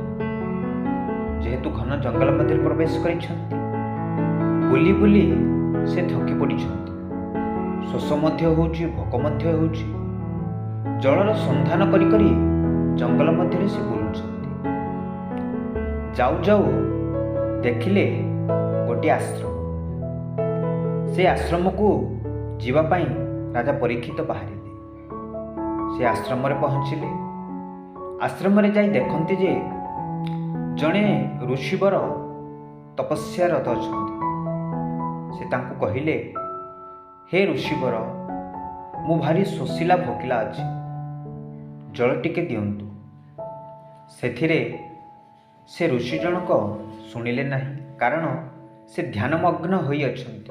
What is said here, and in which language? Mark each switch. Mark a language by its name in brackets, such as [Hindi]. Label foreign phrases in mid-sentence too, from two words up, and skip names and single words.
[Odia] ଯେହେତୁ ଘନ ଜଙ୍ଗଲ ମଧ୍ୟ ପ୍ରବେଶ କରିଛନ୍ତି, ବୁଲି ବୁଲି ସେ ଥକି ପଡ଼ିଛନ୍ତି। ଶୋଷ ମଧ୍ୟ ହେଉଛି, ଭୋକ ମଧ୍ୟ ହେଉଛି। ଜଳର ସନ୍ଧାନ କରି କରି ଜଙ୍ଗଲ ମଧ୍ୟ ସେ ବୁଲୁଛନ୍ତି। ଯାଉ ଯାଉ ଦେଖିଲେ ଗୋଟେ ଆଶ୍ରମ। ସେ ଆଶ୍ରମକୁ ଯିବା ପାଇଁ ରାଜା ପରୀକ୍ଷିତ ବାହାରିଲେ। ସେ ଆଶ୍ରମରେ ପହଞ୍ଚିଲେ। ଆଶ୍ରମରେ ଯାଇ ଦେଖନ୍ତି ଯେ ଜଣେ ଋଷିବର ତପସ୍ୟା ରତ ଅଛନ୍ତି। ସେ ତାଙ୍କୁ କହିଲେ, ହେ ଋଷିବର, ମୁଁ ଭାରି ଶୋଷିଲା ଭୋକିଲା ଅଛି, ଜଳ ଟିକେ ଦିଅନ୍ତୁ। ସେଥିରେ ସେ ଋଷି ଜନକ ଶୁଣିଲେ ନାହିଁ, କାରଣ ସେ ଧ୍ୟାନମଗ୍ନ ହୋଇ ଅଛନ୍ତି।